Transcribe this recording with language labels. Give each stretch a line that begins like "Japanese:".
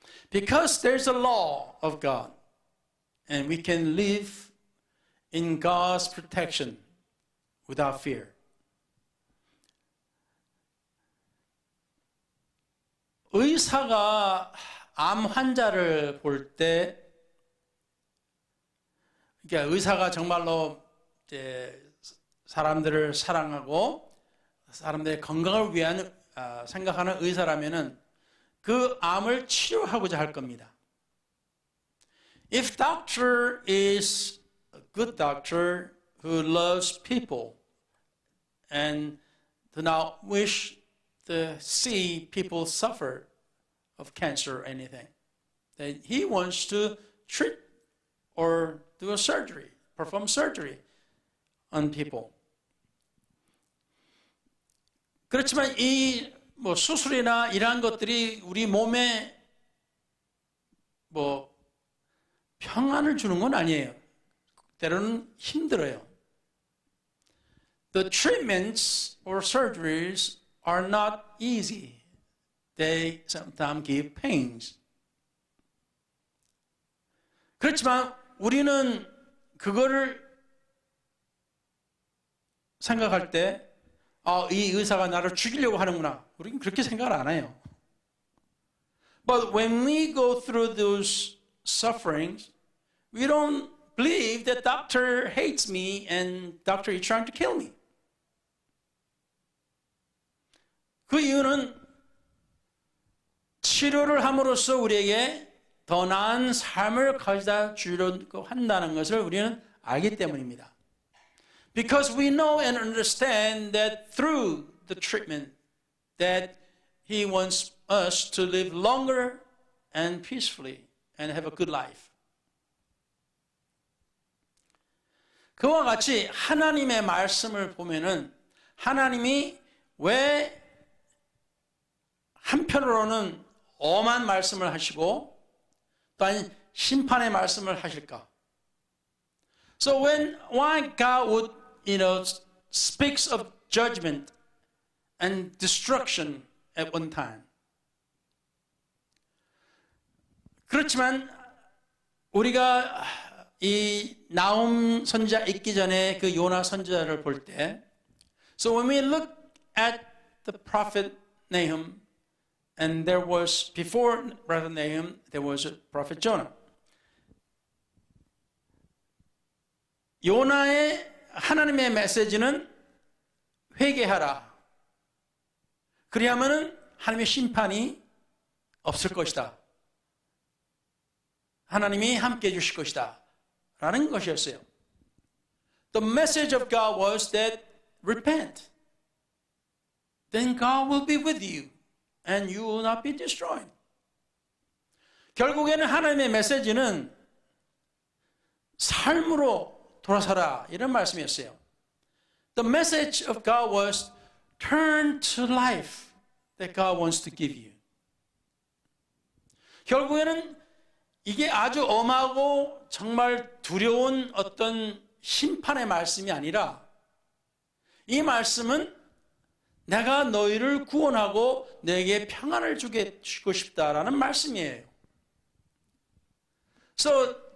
English: Because there's a law of God, and we can live in God's protection without fear.
Korean: 의사가 암 환자를 볼 때, 그러니까 의사가 정말로 이제 사람들을 사랑하고 사람들의 건강을 위한 생각하는 의사라면은 그 암을 치료하고자 할 겁니다.
English: If doctor is a good doctor who loves people and do not wish to see people suffer of cancer or anything, then he wants to treat or do a surgery, perform surgery on people.
Korean: 그렇지만 이 수술이나 이러한 것들이 우리 몸에 평안을 주는 건 아니에요. 때로는 힘들어요.
English: The treatments or surgeries are not easy. They sometimes give pains.
Korean: 그렇지만 우리는 그거를 생각할 때 이 의사가 나를 죽이려고 하는구나. 우리는 그렇게 생각을 안 해요.
English: But when we go through those sufferings, we don't believe that doctor hates me and doctor is trying to kill me.
Korean: 그 이유는 치료를 함으로써 우리에게 더 나은 삶을 가져다 주려고 한다는 것을 우리는 알기 때문입니다.
English: Because we know and understand that through the treatment that He wants us to live longer and peacefully and have a good life.
Korean: 그와 같이 하나님의 말씀을 보면은 하나님이 왜 한편으로는 엄한 말씀을 하시고 또한 심판의 말씀을 하실까?
English: So why God would, speaks of judgment and destruction at one time.
Korean: 그렇지만 우리가 이 나훔 선지자 있기 전에 그 요나 선지자를 볼 때,
English: so when we look at the prophet Nahum, and there was before prophet Nahum, there was a prophet Jonah.
Korean: 요나의 하나님의 메시지는 회개하라. 그리하면은 하나님의 심판이 없을 것이다. 하나님이 함께 해주실 것이다. 라는 것이었어요.
English: The message of God was that repent. Then God will be with you and you will not be destroyed.
Korean: 결국에는 하나님의 메시지는 삶으로 돌아서라 이런 말씀이었어요.
English: The message of God was turn to life that God wants to give you.
Korean: 결국에는 이게 아주 엄하고 정말 두려운 어떤 심판의 말씀이 아니라 이 말씀은 내가 너희를 구원하고 너에게 평안을 주고 싶다라는 말씀이에요. So